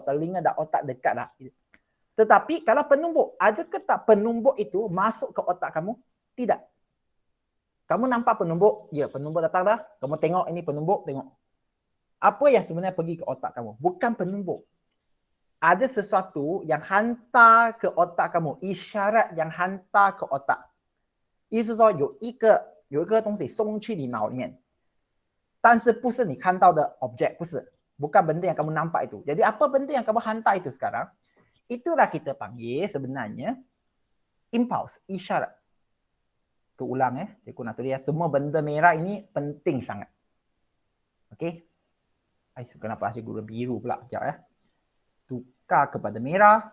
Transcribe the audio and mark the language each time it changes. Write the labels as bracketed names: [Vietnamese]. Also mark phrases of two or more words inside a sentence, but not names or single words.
[Malay] Telinga dan otak dekat dah. Tetapi kalau penumbuk, adakah tak penumbuk itu masuk ke otak kamu? Tidak. Kamu nampak penumbuk? Ya, penumbuk datang dah. Kamu tengok ini penumbuk, tengok. Apa yang sebenarnya pergi ke otak kamu? Bukan penumbuk. Ada sesuatu yang hantar ke otak kamu. Isyarat yang hantar ke otak. [Chinese] 意思说有一个东西送去你脑里面，但是不是你看到的 object， 不是， [Malay] bukan benda yang kamu nampak itu. Jadi apa benda yang kamu hantar itu sekarang? Itulah kita panggil sebenarnya impulse, isyarat. Keulang cikgu nak tulis semua benda merah ini penting sangat. Okey. Kenapa asyik gula biru pula? Sekejap Tukar kepada merah.